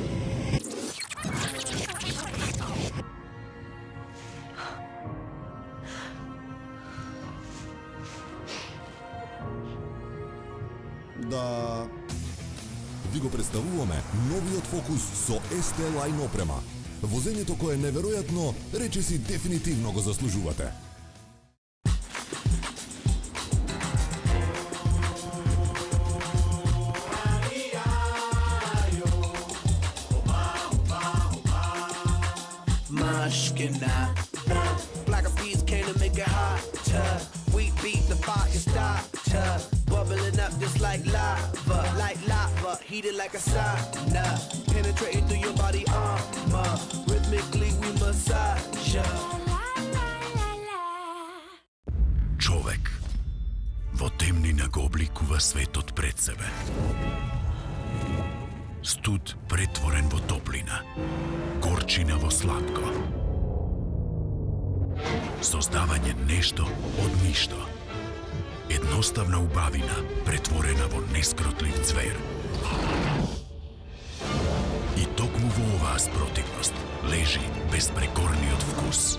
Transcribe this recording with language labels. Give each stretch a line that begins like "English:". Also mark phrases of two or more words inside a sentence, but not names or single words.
Macedonian: Да... Ви го представуваме новиот Фокус со ST Line опрема. Возењето кое е неверојатно, речиси дефинитивно го заслужувате.
English: Black of bees came to make it hotter. We beat the fire starter, bubbling up just like lava, heated like a sauna, penetrating through your body armor. Rhythmically we massage ya.
Macedonian: Човек во темнина го обликува светот пред себе. Студ претворен во топлина, горчина во сладко. Создавање нешто од ништо. Едноставна убавина претворена во нескротлив звер. И токму во оваа спротивност лежи безпрекорниот вкус.